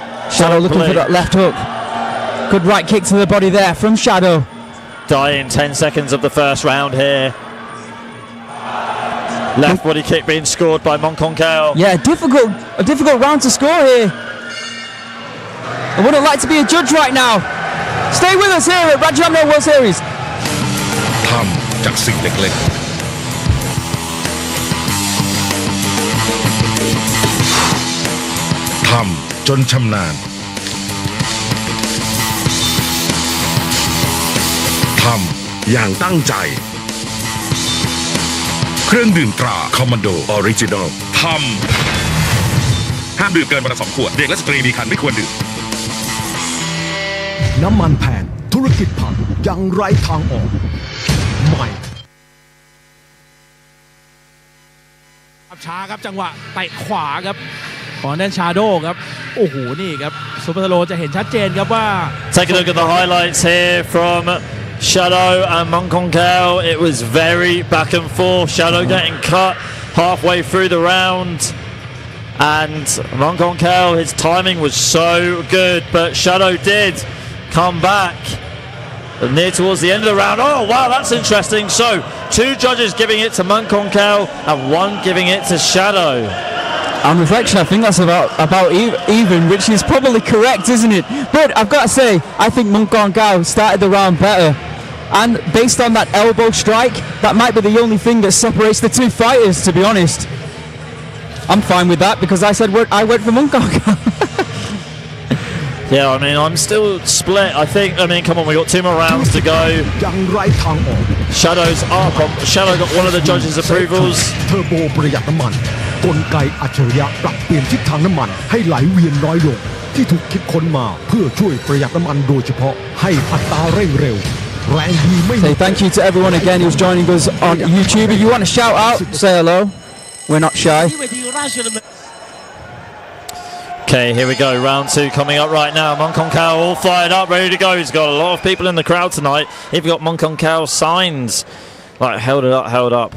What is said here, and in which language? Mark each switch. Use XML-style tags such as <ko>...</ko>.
<en>Shadow looking for that left hook. Good right kick to the body there from Shadow. Dying 10 seconds of the first round here. Left body kick being scored by Mongkong Kao. Yeah, a difficult round to score here. I wouldn't like to be a judge right now. Stay with us here at Rajadamnern World Series.</en> <th>ทำจากสิ่งเล็กๆทำจนชำนาญทำอย่างตั้งใจเครื่องดื่มตราคอมมานโดออริจินอลทำห้ามดื่มเกินวันละ2 ขวดเด็กและสตรีมีครรภ์ไม่ควรดื่ม น้ำมันแพงธุรกิจพังยังไร้ทางออกใหม่ ช้าครับจังหวะเตะขวาครับของแดนชาโดครับโอ้โหนี่ครับซุปเปอร์สโลจะเห็นชัดเจนครับว่า</th> <en>Take a look at the highlights here from Shadow and Mongkong Kao. It was very back and forth. Shadow getting cut halfway through the round, and Mongkong Kao, his timing was so good, but Shadow did come back near towards the end of the round. Oh wow, that's interesting. So 2 judges giving it to Mongkong Kao and 1 giving it to Shadow. On reflection, I think that's about even, which is probably correct, isn't it? But I've got to say, I think Munkon Kao started the round better. And based on that elbow strike, that might be the only thing that separates the two fighters, to be honest. I'm fine with that because I said I went for Munkon Kao. Yeah, I mean, I'm still split. I mean, come on, we got 2 more rounds to go. Shadow's up. Shadow got one of the judges' approvals.</en> <th>Turbo ประหยัดน้ำมันกลไกอัจฉริยะปรับเปลี่ยนทิศทางน้ำมันให้ไหลเวียนน้อยลงที่ถูกคิดค้นมาเพื่อช่วยประหยัดน้ำมันโดยเฉพาะให้อัตราเร่งเร็ว</th> <en>Say thank you to everyone again who's joining us on YouTube. If you want to shout out, say hello. We're not shy. Okay, here we go. Round 2 coming up right now. Munkon Kao all fired up, ready to go. He's got a lot of people in the crowd tonight. Even got Munkon Kao signs. Like, held up.</en>